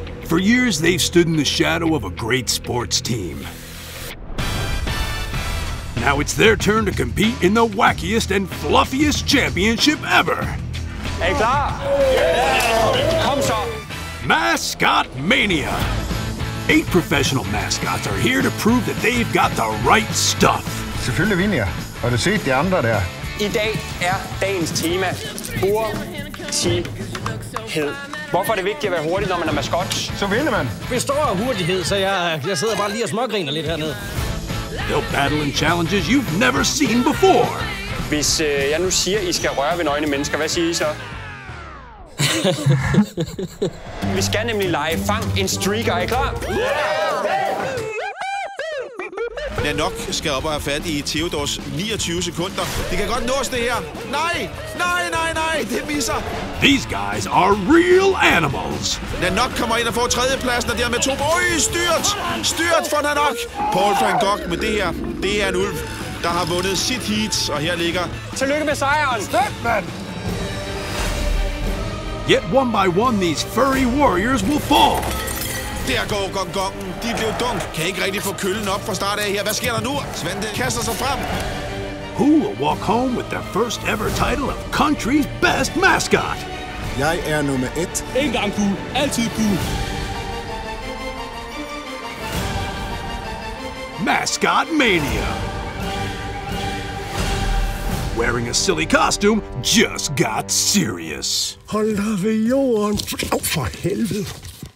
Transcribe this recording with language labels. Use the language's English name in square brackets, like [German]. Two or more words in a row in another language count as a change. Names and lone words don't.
[English] For years, they've stood in the shadow of a great sports team. Now it's their turn to compete in the wackiest and fluffiest championship ever. [Danish] Er I klar? Kom så! [English] Mascot Mania. 8 professional mascots are here to prove that they've got the right stuff. [Danish] Selvfølgelig vinder jeg. Har du set de andre der? I dag er dagens tema hurtighed. Hvorfor er det vigtigt at være hurtig, når man er maskot? Så vinder man. Består af hurtighed, så jeg sidder bare lige og smågriner lidt hernede. [English] They'll battle in challenges you've never seen before. [Danish] Hvis jeg nu siger, at I skal røre ved nøgne mennesker, hvad siger I så? Vi skal nemlig lege fang en streaker. Er I klar? Nanook skal op og have fat i Theodors 29 sekunder. Det kan godt nås, det her. Nej! Det misser. [English] These guys are real animals. [Danish] Nanook kommer ind og får tredjepladsen, og dermed to. Styrt for Nanook. Paul van Gogh med det her. Det er en ulv, der har vundet sit heat, og her ligger... Tillykke med sejren! [English] Yet one by one, these furry warriors will fall. [Danish] Der går gongongen. De blev dunk. Kan ikke rigtig få køllen op fra start af her. Hvad sker der nu? Svante kaster sig frem. [English] Who will walk home with their first ever title of country's best mascot? [Danish] Jeg er nummer 1. En gang gul, altid gul. [English] Mascot Mania. Wearing a silly costume just got serious. [Danish] Hold dig ved jorden. For helvede.